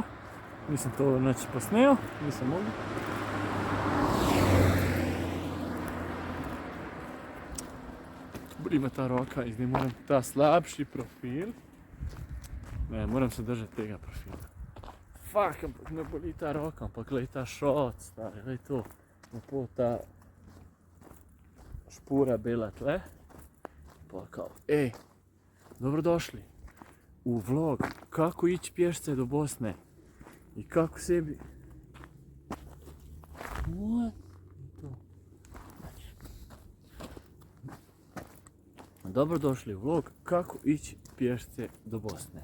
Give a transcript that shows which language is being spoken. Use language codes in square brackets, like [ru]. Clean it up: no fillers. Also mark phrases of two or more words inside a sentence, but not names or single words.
[sl] Nisem to nič posnel, nisem mogel. Boli me ta roka in zdaj moram ta slabši profil. Ne, moram se držati tega profila. Fuck, ampak me boli ta roka, ampak glej ta šot, stari, glej to. Lepo ta špura bela tle. [hr] Pa kao, dobrodošli u vlog kako ići pješce do Bosne i kako sebi... Dobrodošli u vlog kako ići pješce do Bosne.